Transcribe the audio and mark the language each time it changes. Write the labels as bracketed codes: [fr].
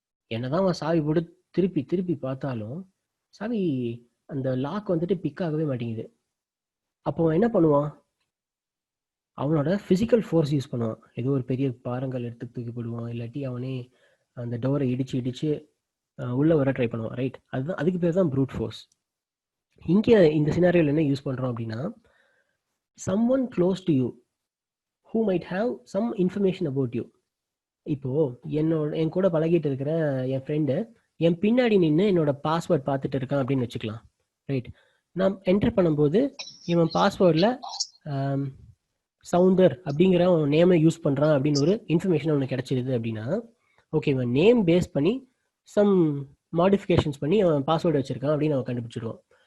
[ta] என்னதான் அவன் சாவி போட்டு திருப்பி திருப்பி பார்த்தாலும் சாவி அந்த லாக் வந்துட்டு பிக் ஆகவே மாட்டேங்குது. அப்போ அவன் என்ன பண்ணுவான்? அவனோட ஃபிசிக்கல் ஃபோர்ஸ் யூஸ் பண்ணுவான். ஏதோ ஒரு பெரிய பாறங்கள் எடுத்து தூக்கி போடுவான், இல்லாட்டி அவனே அந்த டோரை இடிச்சு இடிச்சு உள்ள வர ட்ரை பண்ணுவான். ரைட், அதுதான் அதுக்கு பேர் தான் ப்ரூட் ஃபோர்ஸ். இங்கே இந்த சினாரியோவில் என்ன யூஸ் பண்ணுறோம் அப்படின்னா, [en] someone close to you who might have some information about you. [ta] இப்போ என் கூட பழகிட்டு இருக்கிற என் ஃப்ரெண்டு என் பின்னாடி நின்று என்னோட பாஸ்வேர்ட் பார்த்துட்டு இருக்கான் அப்படின்னு வச்சுக்கலாம். ரைட், நான் என்டர் பண்ணும்போது இவன் பாஸ்வேர்டில் சவுந்தர் அப்படிங்கிற அவன் நேமை யூஸ் பண்ணுறான் அப்படின்னு ஒரு இன்ஃபர்மேஷன் அவனுக்கு கிடைச்சிருது அப்படின்னா, ஓகே, இவன் நேம் பேஸ் பண்ணி சம் மாடிஃபிகேஷன்ஸ் பண்ணி அவன் பாஸ்வேர்டு வச்சுருக்கான் அப்படின்னு அவன் கண்டுபிடிச்சிடுவான்.